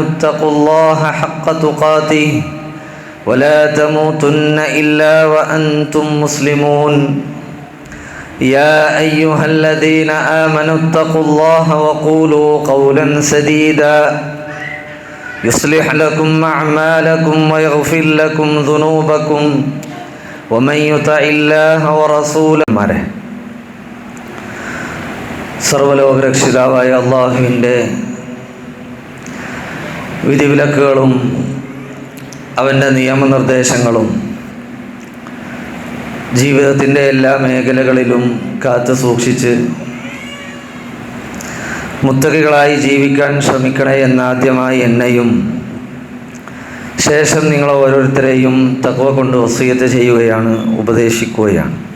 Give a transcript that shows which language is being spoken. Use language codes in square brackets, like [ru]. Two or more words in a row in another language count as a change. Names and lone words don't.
[ar] اتقوا الله حق تقاته ولا تموتن إلا وأنتم مسلمون يا أيها الذين آمنوا اتقوا الله وقولوا قولا سديدا يصلح لكم أعمالكم ويغفر لكم ذنوبكم ومن يطع الله ورسوله [ml] സർവ്വലോകരക്ഷിതാവായ അല്ലാഹുവിൻ്റെ വിധിവിലക്കുകളും അവൻ്റെ നിയമനിർദ്ദേശങ്ങളും ജീവിതത്തിൻ്റെ എല്ലാ മേഖലകളിലും കാത്തു സൂക്ഷിച്ച് മുത്തഖികളായി ജീവിക്കാൻ ശ്രമിക്കണേ എന്നാദ്യമായി എന്നെയും ശേഷം നിങ്ങൾ ഓരോരുത്തരെയും തഖ്വ കൊണ്ട് വസിയത്ത് ചെയ്യുകയാണ്, ഉപദേശിക്കുകയാണ്.